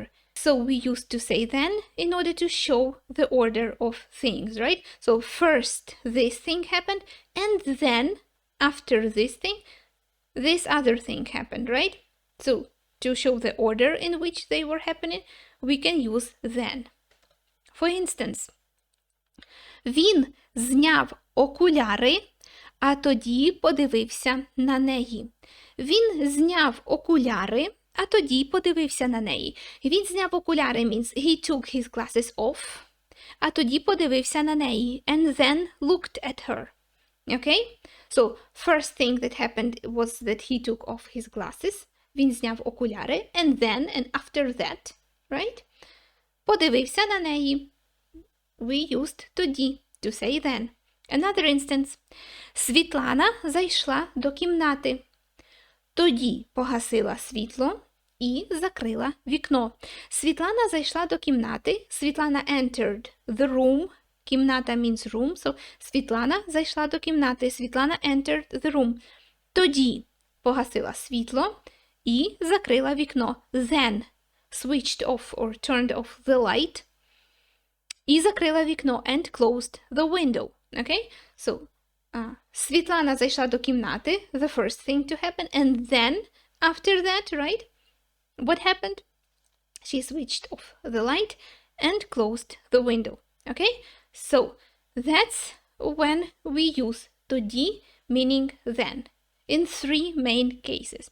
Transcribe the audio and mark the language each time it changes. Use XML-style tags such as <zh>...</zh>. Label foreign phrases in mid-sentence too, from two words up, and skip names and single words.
<en>So, we used to say then in order to show the order of things, right? So, first this thing happened, and then after this thing, this other thing happened, right? So, to show the order in which they were happening, we can use then. For instance,</en> <uk>він зняв окуляри, а тоді подивився на неї. Він зняв окуляри, а тоді подивився на неї. Він зняв окуляри</uk> <en>means he took his glasses off,</en> <uk>а тоді подивився на неї,</uk> <en>and then looked at her. Okay? So, first thing that happened was that he took off his glasses.</en> <uk>Він зняв окуляри,</uk> <en>and then, and after that, right?</en> <uk>Подивився на неї.</uk> <en>We used тоді, to say then. Another instance.</en> <uk>Світлана зайшла до кімнати. Тоді погасила світло і закрила вікно. Світлана зайшла до кімнати.</uk> <en>Світлана entered the room. Кімната means room. So,</en> <uk>Світлана зайшла до кімнати.</uk> <en>Світлана entered the room.</en> <uk>Тоді погасила світло і закрила вікно.</uk> <en>Then switched off or turned off the light.</en> <uk>І закрила вікно</uk> <en>and closed the window. Okay? So,</en> <uk>Світлана зайшла до кімнати,</uk> <en>the first thing to happen, and then, after that, right, what happened? She switched off the light and closed the window. Okay? So, that's when we use тоді, meaning then, in three main cases.</en>